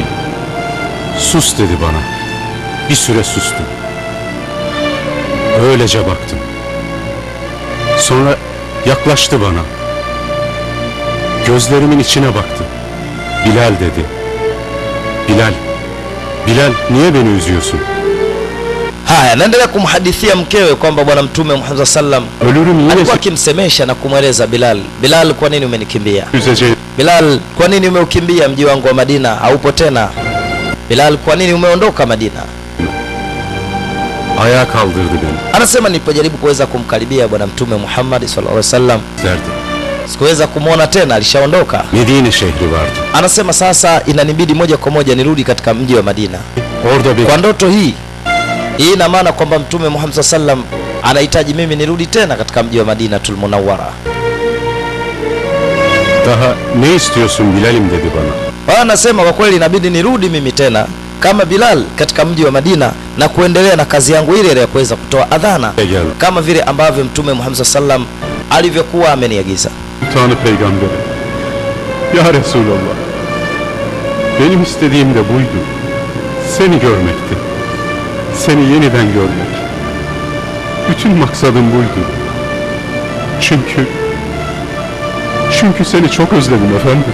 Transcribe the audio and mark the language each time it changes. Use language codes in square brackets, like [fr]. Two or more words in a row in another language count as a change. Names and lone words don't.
[tr] Sus dedi bana. Bir süre sustum. Öylece baktım. Sonra yaklaştı bana. Gözlerimin içine baktı. Bilal dedi. Bilal, Bilal niye beni üzüyorsun? [sw] Haya, naendelea kumhadithia mkewe kwamba Bwana Mtume Muhammad sallam [tr] Ölürüm yine [sw] alikuwa akimsemesha na kumweleza Bilal, Bilal, kwa nini umenikimbia? [tr] üzeceğim. [sw] Bilal, kwa nini umeukimbia mji wangu wa Madina? Haupo tena. Bilal, kwa nini umeondoka Madina? [tr] Ayağa kaldırdı beni. [sw] Anasema nilipojaribu kuweza kumkaribia Bwana Mtume Muhammad [ar] صلى الله عليه وسلم [tr] Derdi. [sw] sikuweza kumwona tena, alishaondoka. [tr] Medine şehri vardı. [sw] Anasema sasa inanibidi moja kwa moja nirudi katika mji wa Madina. [tr] Orada bir [sw] Kwa ndoto hii ina maana kwamba Mtume Muhammad [ar] صلى الله عليه وسلم [sw] anahitaji mimi nirudi tena katika mji wa Madinatul Munawwara. [tr] daha ne istiyorsun Bilal'im dedi bana. [sw] Anasema kwa kweli inabidi nirudi mimi tena kama Bilal katika mji wa Madina na kuendelea na kazi yangu ile ile ya kuweza kutoa adhana [tr] Gel. [sw] kama vile ambavyo Mtume Muhammad sallam alivyokuwa ameniagiza. [tr] Tanrı peygamberi. [ar] يا رسول الله. [tr] Benim istediğim de buydu. Seni görmekti. Seni yeniden görmek. Bütün maksadım buydu. Çünkü seni çok özledim efendim.